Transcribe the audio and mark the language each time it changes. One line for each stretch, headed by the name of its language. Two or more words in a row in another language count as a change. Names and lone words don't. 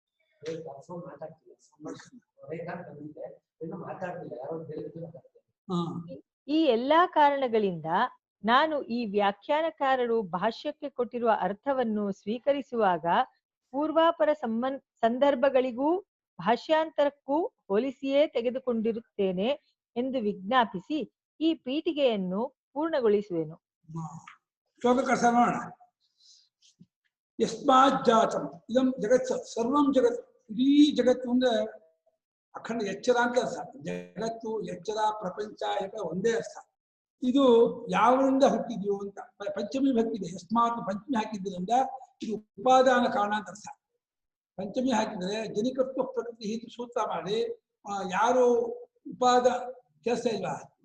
Kannada: ಈ ಎಲ್ಲಾ ಕಾರಣಗಳಿಂದ ನಾನು ಈ ವ್ಯಾಖ್ಯಾನಕಾರರು ಭಾಷ್ಯಕ್ಕೆ ಕೊಟ್ಟಿರುವ ಅರ್ಥವನ್ನು ಸ್ವೀಕರಿಸುವಾಗ ಪೂರ್ವಾಪರ ಸಂದರ್ಭಗಳಿಗೂ ಭಾಷ್ಯಾಂತರಕ್ಕೂ ಹೋಲಿಸಿಯೇ ತೆಗೆದುಕೊಂಡಿರುತ್ತೇನೆ ಎಂದು ವಿಜ್ಞಾಪಿಸಿ ಈ ಪೀಠಿಗೆಯನ್ನು ಪೂರ್ಣಗೊಳಿಸುವೆನು.
Sanskrit: ಯಸ್ಮಾತ್ ಜಾತಂ ಇದಂ ಜಗತ್ ಸರ್ವಂ ಜಗತ್,
Kannada: ಇಡೀ ಜಗತ್ತು ಅಂದ್ರೆ ಅಖಂಡ ಎಚ್ಚರ ಅಂತ ಅರ್ಥ. ಜಗತ್ತು, ಎಚ್ಚರ, ಪ್ರಪಂಚ ಒಂದೇ ಅರ್ಥ. ಇದು ಯಾವರಿಂದ ಹುಟ್ಟಿದ್ಯೋ ಅಂತ ಪಂಚಮಿ ಭಕ್ತಿದೆ. ಯಸ್ಮಾತ್ ಪಂಚಮಿ ಹಾಕಿದ್ರಿಂದ ಇದು ಉಪಾದಾನ ಕಾರಣ ಅಂತ ಅರ್ಥ. ಪಂಚಮಿ ಹಾಕಿದರೆ ಜನಿಕತ್ವ ಪ್ರಕೃತಿ ಹೀಗೆ ಸೂತ್ರ ಮಾಡಿ ಯಾರು ಉಪಾದ ಕೇಳಿಸ್ತಾ ಇಲ್ವಾ?